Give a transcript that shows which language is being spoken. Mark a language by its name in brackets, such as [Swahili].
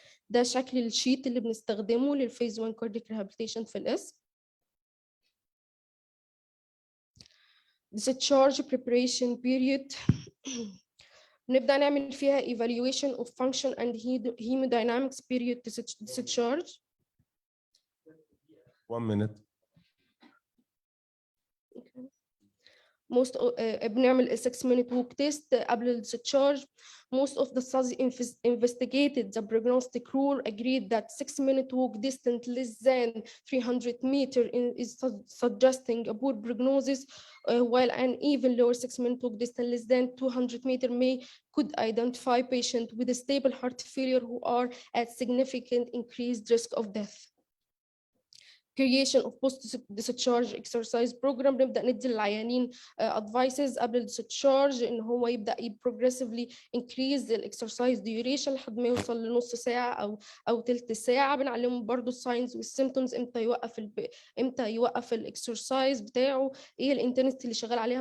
[Arabic] ده شكل الشيت اللي بنستخدمه للفيز 1 cardiac rehabilitation في الاسم. [English] discharge preparation period [Arabic] نبدأ نعمل فيها [English] evaluation of function and hemodynamics period discharge. 1 minute. [Arabic] بنعمل [English] 6-minute walk test [Arabic] قبل ال [English] discharge. Most of the studies investigated the prognostic rule agreed that 6-minute walk distance less than 300 meters is suggesting a poor prognosis, while an even lower 6-minute walk distance less than 200 meters could identify patients with a stable heart failure who are at significant increased risk of death. Creation of post-discharge exercise program. [Arabic] نبدأ ندي العيانين advices قبل discharge إن هو يبدأ [English] progressively increase the exercise duration [Arabic] لحد ما يوصل لنص ساعة أو تلت ساعة. بنعلمهم برضو الساينز والسيمتومز إمتى يوقف الإكسرسايز بتاعه، إيه الانتنسيتي اللي شغال عليها.